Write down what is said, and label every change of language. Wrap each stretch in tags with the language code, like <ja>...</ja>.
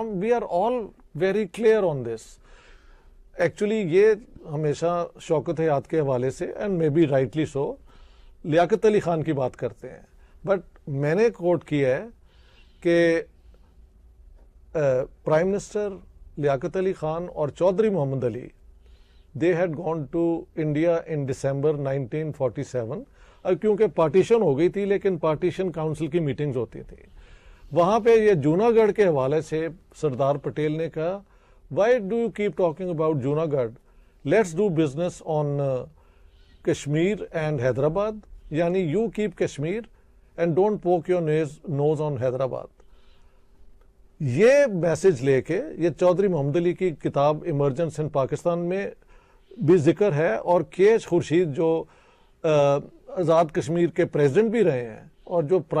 <en>We are all very clear on this.</en> <ur>Actually یہ ہمیشہ شوکت حیات کے حوالے سے</ur> <en>and may be rightly so</en> <ur>Liaquat Ali Khan کی بات کرتے ہیں، بٹ میں نے کوٹ کیا ہے کہ پرائم منسٹر لیاقت علی خان اور چودھری محمد علی</ur> <en>they had gone to India in December</en> <ur>1947. اب کیونکہ پارٹیشن ہو گئی تھی لیکن پارٹیشن کاؤنسل کی میٹنگز ہوتی تھیں، وہاں پہ یہ جوناگڑھ کے حوالے سے سردار پٹیل نے کہا</ur> <en>why do you keep talking about Junagadh? Let's do business on Kashmir and Hyderabad. Yani you keep Kashmir and don't poke your nose on Hyderabad.</en> <ur>یہ میسج لے کے یہ چودھری محمد علی کی کتاب ایمرجنس ان پاکستان میں بھی ذکر ہے، اور کے ایچ خورشید جو آزاد کشمیر کے پریزیڈنٹ بھی رہے ہیں اور جو</ur>